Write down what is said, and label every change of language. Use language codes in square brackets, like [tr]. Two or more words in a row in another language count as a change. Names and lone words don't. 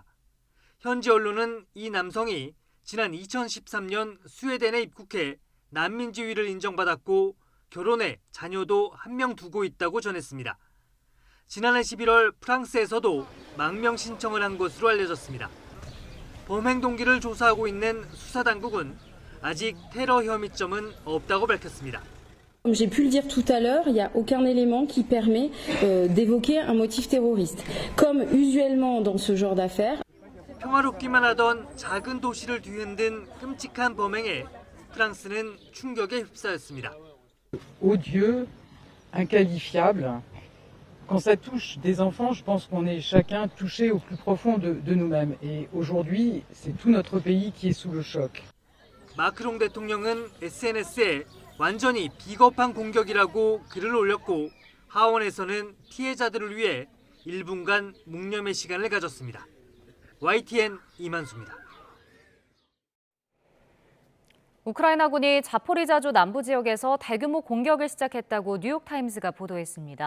[ko] 현지 언론은 이 남성이 지난 2013년 스웨덴에 입국해 난민 지위를 인정받았고 결혼해 자녀도 1명 두고 있다고 전했습니다. 지난해 11월 프랑스에서도 망명 신청을 한 것으로 알려졌습니다. 범행 동기를 조사하고 있는 수사당국은 아직 테러 혐의점은 없다고 밝혔습니다. [fr] Comme j'ai pu le dire tout à l'heure, il n'y a aucun élément qui permet d'évoquer un motif terroriste. Comme usuellement dans ce genre d'affaires. [ko] 평화롭기만 하던 작은 도시를 뒤흔든 끔찍한 범행에 프랑스는 충격에 휩싸였습니다. [fr] Odieux, inqualifiable. Quand ça touche des enfants, je pense qu'on est chacun touché au plus profond de nous-mêmes. Et aujourd'hui, c'est tout notre pays qui est sous le choc. [ko] 마크롱 대통령은 SNS에 완전히 비겁한 공격이라고 글을 올렸고 하원에서는 피해자들을 위해 1분간 묵념의 시간을 가졌습니다. YTN 이만수입니다. 우크라이나군이 자포리자주 남부 지역에서 대규모 공격을 시작했다고 뉴욕타임스가 보도했습니다.